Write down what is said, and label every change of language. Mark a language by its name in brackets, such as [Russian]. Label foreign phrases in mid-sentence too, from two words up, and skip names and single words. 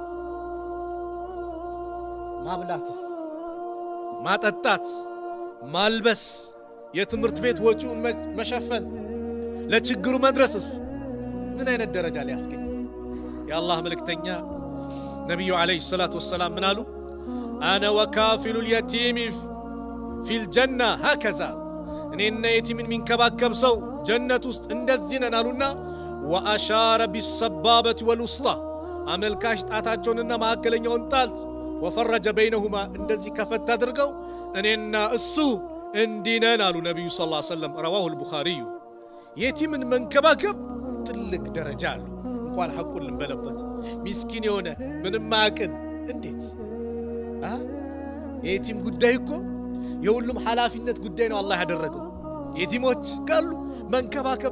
[Amharic] ማብላትስ ማጠጣት ማልበስ የትምህርት ቤት ወጪውን መሸፈን ለችግሩ መድረስስ ምን አይነት ደረጃ ላይ ያስገኝ የአላህ መልእክተኛ ነብዩ አለይሂ [Arabic] الصلاة والسلام [Amharic] ምን አሉ [Arabic] أنا وكافل اليتيم في الجنة هكذا [Amharic] እኔና የቲምን ሚንከባከብ ሰው ጀነት ውስጥ እንደዚህ ነን አሉና [Arabic] واشار بالسبابة والوسطى [Amharic] አመልካሽ ጣታቸውንና ማዕከለኛውን ጣት [Arabic] وفرج بينهما [Amharic] እንደዚህ ከፈት አድርገው እኔና እሱ እንዲነን አሉ ነብዩ [Arabic] صلى الله عليه وسلم رواه البخاري [Amharic] የቲምን መንከባከብ ትልቅ ደረጃ አለው እንኳን ሐቁን ልንበለበት ምስኪን የሆነ ምንም ማቅን እንዴት የቲም ጉዳይ እኮ የሁሉም ሐላፊነት ጉዳይ ነው አላህ ያደረገው የቲሞች ካሉ መንከባከብ